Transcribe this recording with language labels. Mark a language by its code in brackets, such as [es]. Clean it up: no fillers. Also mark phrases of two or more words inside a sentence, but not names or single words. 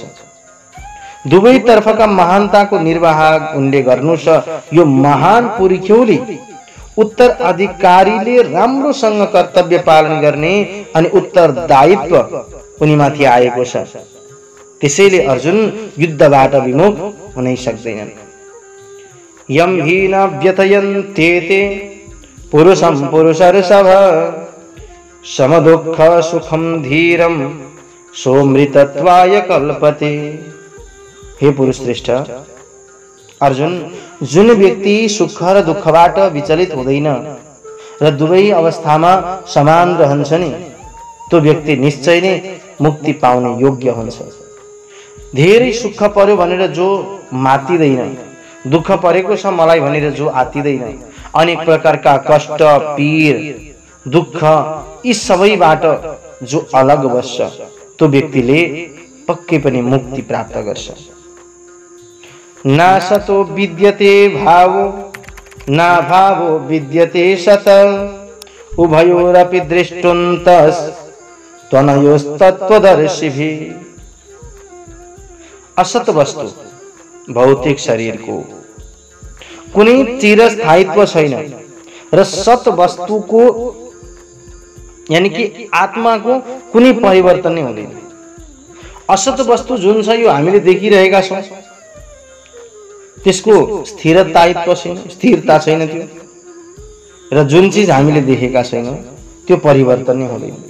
[ne] दुवै तर्फका महानताको निर्वाह उनले गर्नु छ। यो महान पुर्ख्यौली उत्तराधिकारीले राम्रोसँग कर्तव्य पालन गर्ने अनि उत्तरदायित्व उनीमाथि आएको छ। त्यसैले अर्जुन युद्धबाट विमुख हुनै सक्दैनन्। [sa] यम हि न व्यथयन्ते पुरुषं पुरुषर्षभ समदुःख सुखम धीरम सोमृतत्वाय कल्पते। [ne] हे पुरुष श्रेष्ठ अर्जुन, जुन व्यक्ति सुख र दुःखबाट विचलित हुँदैन र दुवै अवस्थामा समान रहन्छ नि त्यो व्यक्ति निश्चय नै मुक्ति पाउने योग्य हुन्छ। धेरै सुख पर्यो भनेर जो मातिदैन, दुःख परेको छ मलाई भनेर जो आतिदैन, अनेक प्रकारका कष्ट, पीर, दुःख यी सबैबाट जो अलग बस्छ त्यो व्यक्तिले पक्कै पनि मुक्ति प्राप्त गर्छ। [sa] नासतो विद्यते भावो ना भावो विद्यते सत उभयोरपि दृष्टुन्तस् त्वनयोस्तत्त्वदर्शिभिः। [ne] असत वस्तु भौतिक शरीरको कुनै चिरस्थायित्व छैन र सत वस्तुको यानी कि आत्माको कुनै परिवर्तन नै हुँदैन। असत वस्तु जुन छ यो हामीले देखिरहेका छौँ, त्यसको स्थिरतायित्व छैन, स्थिरता छैन त्यो, र जुन चीज हामीले देखेका छैनौँ त्यो परिवर्तन नै हुँदैन।